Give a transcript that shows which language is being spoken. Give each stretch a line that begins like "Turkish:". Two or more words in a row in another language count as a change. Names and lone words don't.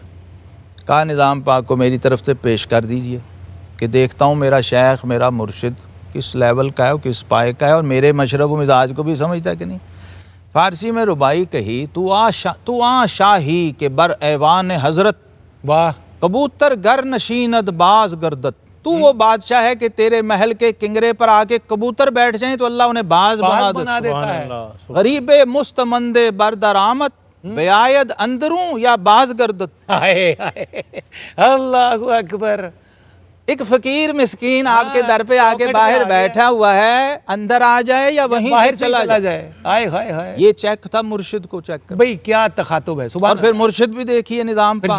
Urdu: کہا نظام پاک کو میری طرف سے پیش کر دیجئے کہ دیکھتا ہوں میرا شیخ، میرا مرشد کس لیول کا ہے، کس پائے کا ہے، اور میرے مشرب و مزاج کو بھی سمجھتا ہے کہ نہیں۔ فارسی میں ربائی کہی،
Persian: تو آ شاہی کے بر ایوان حضرت،
Urdu: واہ،
Persian: کبوتر گر نشیند باز گردت۔
Urdu: تو وہ بادشاہ ہے کہ تیرے محل کے کنگرے پر آ کے کبوتر بیٹھ جائیں تو اللہ انہیں باز بنا دیتا ہے۔
Persian: غریب مستمند بردر آمد، بیاید اندروں یا باز گردت۔
Urdu: ہائے ہائے، اللہ اکبر۔ ایک فقیر مسکین آپ کے در پہ آ کے باہر بیٹھا ہوا ہے، اندر آ جائے یا وہیں باہر سے چلا جائے، ہائے ہائے ہائے، یہ چیک تھا مرشد کو چیک کر۔ بھئی کیا تخاطب ہے، سبحان اور پھر مرشد بھی دیکھیے نظام پھر